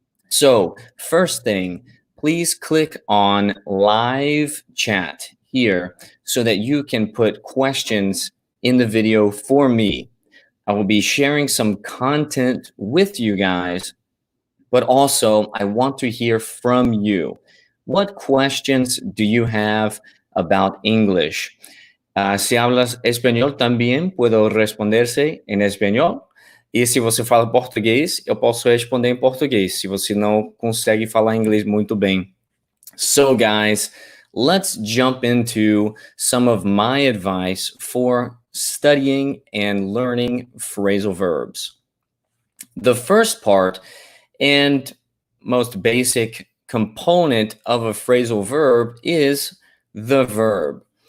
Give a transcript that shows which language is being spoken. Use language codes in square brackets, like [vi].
[en] So first thing, please click on live chat here so that you can put questions in the video for me. I will be sharing some content with you guys, but also I want to hear from you. What questions do you have about English? [es] Si hablas espanhol também puedo responderse em espanhol. [pt] E se você fala português, eu posso responder em português, se você não consegue falar inglês muito bem. [en] So guys, let's jump into some of my advice for studying and learning phrasal verbs. The first part and most basic component of a phrasal verb is the verb.